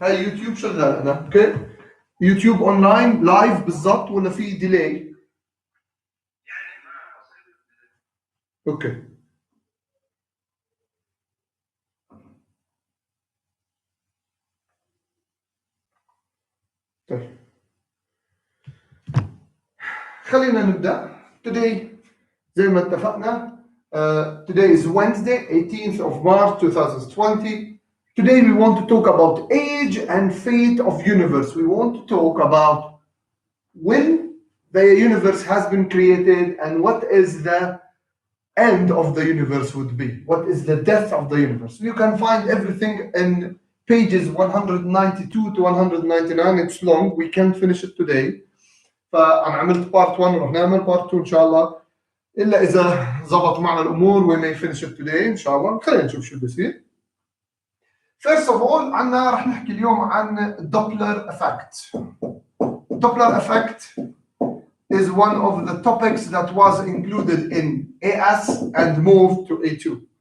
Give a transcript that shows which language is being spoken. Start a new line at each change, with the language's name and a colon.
Arabic: هاي يوتيوب شغال انا، اوكي؟ يوتيوب اونلاين لايف بالضبط ولا في ديلي؟ اوكي طيب خلينا نبدا.
English: today
Arabic: زي ما اتفقنا
English: today is Wednesday 18th of March 2020. Today we want to talk about age and fate of universe. We want to talk about when the universe has been created and what is the end of the universe would be. What is the death of the universe? You can find everything in pages 192 to 199. It's long. We can't finish it today.
Arabic: فأنا عملت part 1 ورح نعمل part 2 إن شاء الله، إلا إذا زبط معنا الأمور
English: we may finish it today
Arabic: إن شاء الله. خلينا نشوف شو بصير.
English: First of all
Arabic: عنا رح نحكي اليوم عن Doppler effect.
English: Doppler effect is one of the topics that was included in AS and moved to A2.